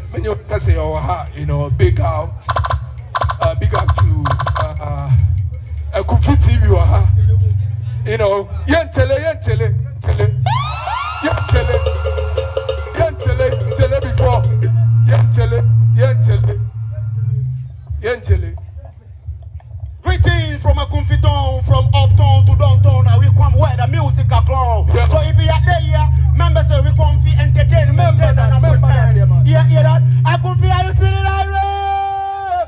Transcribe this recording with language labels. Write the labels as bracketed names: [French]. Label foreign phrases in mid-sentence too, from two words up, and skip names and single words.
[English] Many of us say, you know, big up to Kumfi TV. You know, yentele before. Yentele. Greetings from a Kumfi town, from uptown to downtown, and we come where the music a grow. Yeah. So if you are there, members say we come for entertainment. Yeah, that. I Kumfi, are you feeling alright?